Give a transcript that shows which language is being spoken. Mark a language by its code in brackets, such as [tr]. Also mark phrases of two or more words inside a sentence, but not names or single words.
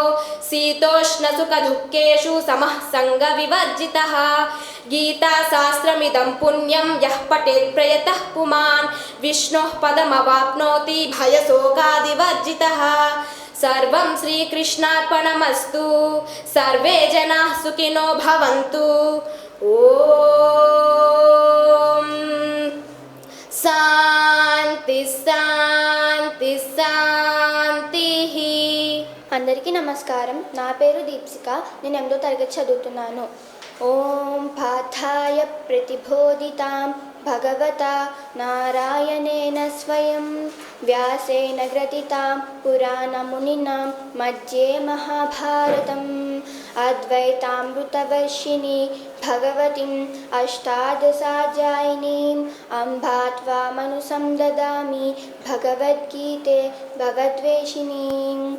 [sa] शीतोष्णसुखदुःखेषु समः सङ्गविवर्जितः गीताशास्त्रमिदं पुण्यं यः पठेत् प्रयतः पुमान् विष्णोः पदमवाप्नोति भयशोकादिवर्जितः सर्वं श्रीकृष्णार्पणमस्तु सर्वे जनाः सुखिनो भवन्तु ॐ శాంతి శాంతి శాంతిః. [te] అందరికీ నమస్కారం. నా పేరు దీప్సిక. నేను 8వ తరగతి చదువుతున్నాను. [sa] ఓం పాఠాయ ప్రతిబోధితాం భగవతా నారాయణేన స్వయం వ్యాసేన గ్రథితాం పురాణమునినాం మధ్యే మహాభారతం అద్వైతామృతవర్షిణి భగవతిం అష్టాదశాధ్యాయినీం అంబా త్వామనుసం దదామి భగవద్గీతే భగవద్వేషిణీం